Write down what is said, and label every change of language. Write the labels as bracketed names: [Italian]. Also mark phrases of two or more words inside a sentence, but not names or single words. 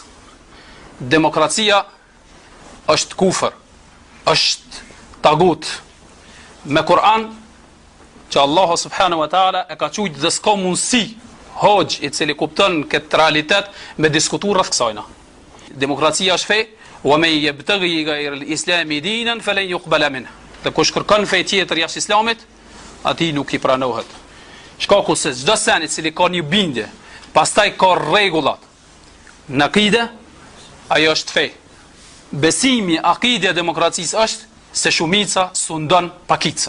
[Albanian] Demokracia është kufër, është tagut. Me Kur'an, që Allahu [Arabic] سبحانه وتعالى [Albanian] e ka thujt dhe s'ka mundësi hoxh i cili kupton këtë realitet me diskutu rreth kësajna. Demokracia është fe, [Arabic] ومن يبتغ غير الإسلام دينا فلن يقبل منه. [Albanian] Dhe kush kërkon fe tjetër jashtë islamit, atij nuk i pranohet. Shkaku se çdo sen i cili ka një bindje, pastaj ka rregullat në akide, ajo është fe. Besimi, akide e demokracisë është se shumica sundon pakicën.